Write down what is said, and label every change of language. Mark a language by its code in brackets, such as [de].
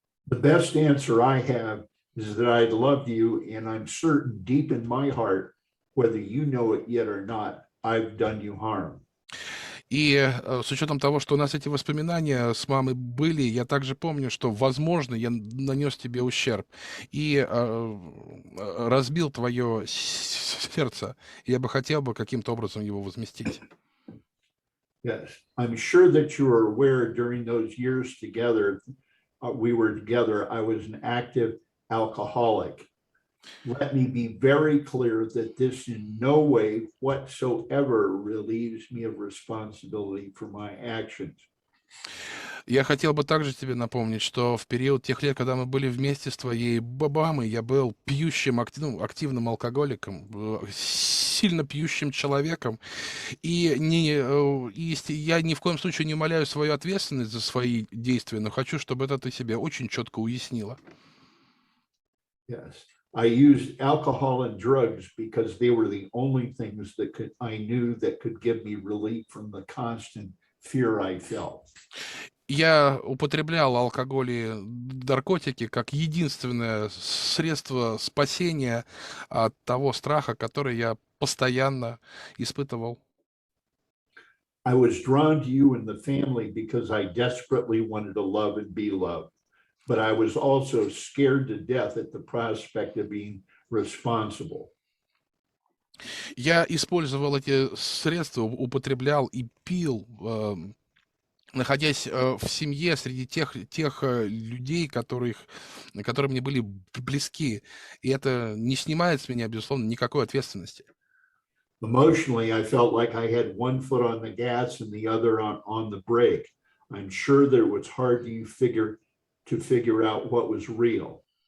[en] The best answer I have is that I love you, and I'm certain deep in my heart, whether you know it yet or not, I've done you harm. [ru] И с учетом того, что у нас эти воспоминания с мамой были, я также помню, что, возможно, я нанес тебе ущерб и разбил твое сердце. Я бы хотел каким-то образом его возместить. [en] Yes, I'm sure that you are aware during those years together, we were together, I was an active alcoholic. Let me be very clear that this in no way whatsoever relieves me of responsibility for my actions. [ru] Я хотел бы также тебе напомнить, что в период тех лет, когда мы были вместе с твоей мамой, я был пьющим, активным алкоголиком, сильно пьющим человеком, и я ни в коем случае не умаляю свою ответственность за свои действия, но хочу, чтобы это ты себе очень четко уяснила. [en] Yes. I used alcohol and drugs because they were the only things that I knew that could give me relief from the constant fear I felt. [ru] Я употреблял алкоголь и наркотики как единственное средство спасения от того страха, который я постоянно испытывал. [en] I was drawn to you and the family because I desperately wanted to love and be loved. But I was also scared to death at the prospect of being responsible. [ru] Я использовал эти средства, употреблял и пил, находясь в семье среди тех людей, которые мне были близки. И это не снимает с меня, безусловно, никакой ответственности. [en] Emotionally, I felt like I had one foot on the gas and the other on the brake. I'm sure that it was hard to figure out what was real.